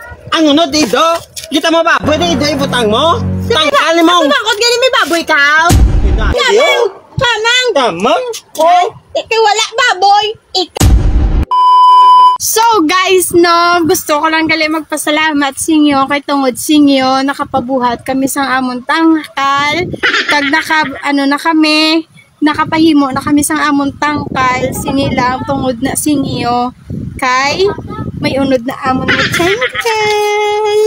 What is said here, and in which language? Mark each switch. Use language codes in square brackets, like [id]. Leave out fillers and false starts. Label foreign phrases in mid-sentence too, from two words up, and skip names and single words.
[hil] Ang unod dito. Kita mo baboy dito ibutang mo. Tangkal mo. [tl] Bakit ganyan may baboy ka? [hil] Kamang. Tamang. Ikaw wala baboy. [en] So guys, [hil] no, gusto ko lang gali magpasalamat sa inyo kay tungod sa inyo nakapabuhat kami sa amon tangkal. Kag nakapahimo na kami sa amon tangkal sinilang tungod na sinyo kay may unod na amon na tangkal.